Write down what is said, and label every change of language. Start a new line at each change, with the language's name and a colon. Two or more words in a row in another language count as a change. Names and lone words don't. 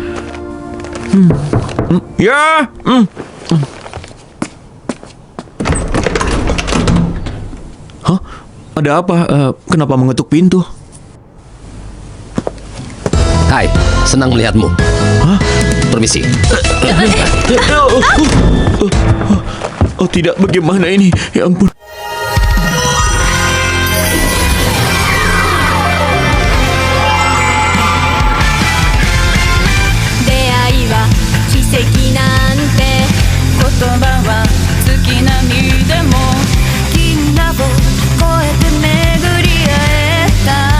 Indonesian: Ya. Hah? Ada apa? Kenapa mengetuk pintu? Hai, senang melihatmu. Hah? Permisi. Oh tidak, bagaimana ini? Ya ampun.
Japanese: 出会いは奇跡なんて言葉は月並みでも銀河を越えて巡り会えた